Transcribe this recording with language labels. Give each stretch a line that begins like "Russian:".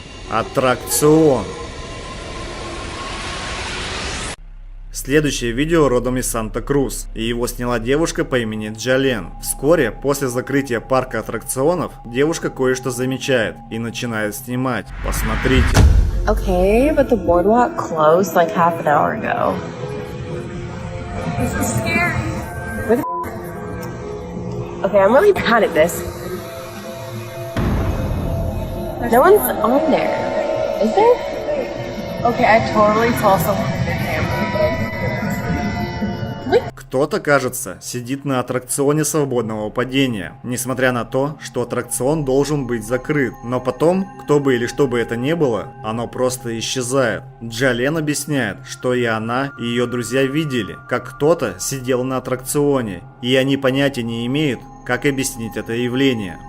Russian: Аттракцион. Следующее видео родом из Санта-Крус, и его сняла девушка по имени Джален. Вскоре после закрытия парка аттракционов девушка кое-что замечает и начинает снимать. Посмотрите.
English: Okay, but the boardwalk closed like half an hour ago. This is scary. Where the Okay, I'm really bad at this. No one's on there. Is there? Okay, I totally saw someone in the camera.
Russian: Кто-то, кажется, сидит на аттракционе свободного падения, несмотря на то, что аттракцион должен быть закрыт. Но потом, кто бы или что бы это ни было, оно просто исчезает. Джален объясняет, что и она, и ее друзья видели, как кто-то сидел на аттракционе, и они понятия не имеют, как объяснить это явление.